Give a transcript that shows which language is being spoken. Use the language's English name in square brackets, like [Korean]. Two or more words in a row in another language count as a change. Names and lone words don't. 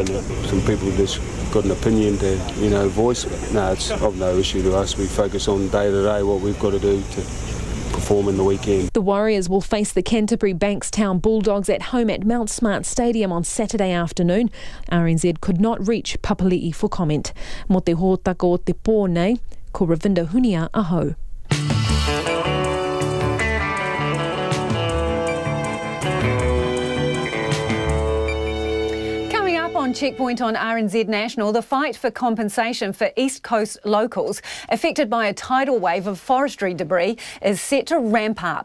[English] Some people just got an opinion to voice, but no, it's of no issue to us. We focus on day to day what we've got to do to perform in the weekend. The Warriors will face the Canterbury Bankstown Bulldogs at home at Mount Smart Stadium on Saturday afternoon. RNZ could not reach Papali'i for comment. [Māori] Mo te hōtaka o te pō nei, ko Ravinda Hunia aho. [English] On Checkpoint on RNZ National, the fight for compensation for East Coast locals affected by a tidal wave of forestry debris is set to ramp up.